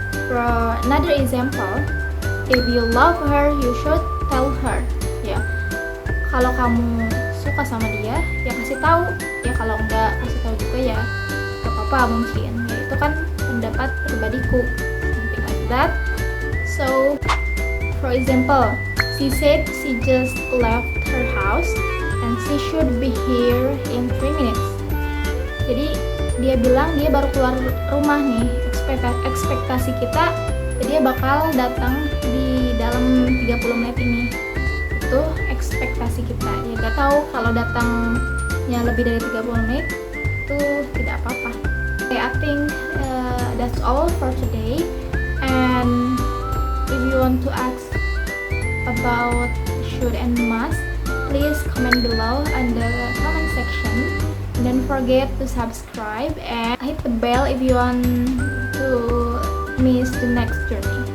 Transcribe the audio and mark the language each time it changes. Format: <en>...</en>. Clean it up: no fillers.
<en>For another example, if you love her, you should tell her.</en> <id>Ya, kalau kamu suka sama dia, ya kasih tahu. Ya, kalau enggak kasih tahu juga ya gak apa-apa mungkin. Ya, itu kan pendapat pribadiku,</id> <en>something like that. So, for example, she said she just left her house and she should be here in 3 minutes.</en> <id>Jadi dia bilang dia baru keluar rumah nih. Ekspektasi kita Jadi dia bakal datang di dalam 30 menit ini. Itu ekspektasi kita. Ya gak tahu kalau datangnya lebih dari 30 menit itu tidak apa-apa.</id> <en>Okay, I think that's all for today. And if you want to ask about should and must, please comment below in the comment section. And don't forget to subscribe and hit the bell if you want to miss the next journey.</en>